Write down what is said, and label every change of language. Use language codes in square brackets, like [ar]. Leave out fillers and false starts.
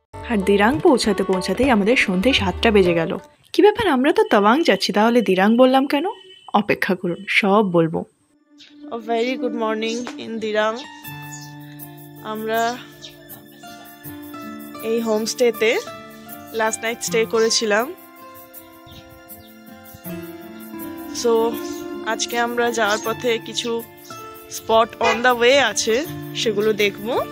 [bn] আর দিরাং পৌঁছাতেই আমাদের সন্ধে 7টা বেজে গেল। কি ব্যাপার, আমরা তো তাওয়াং যাচ্ছি, তাহলে দিরাং বললাম কেন? অপেক্ষা করুন, সব বলবো। [en] A very good morning in Dirang. [bn] আমরা এই হোমস্টেতে লাস্ট নাইট স্টে করেছিলাম। সো আজকে আমরা যাওয়ার পথে কিছু [en] spot on the way [bn] আছে, সেগুলো দেখব।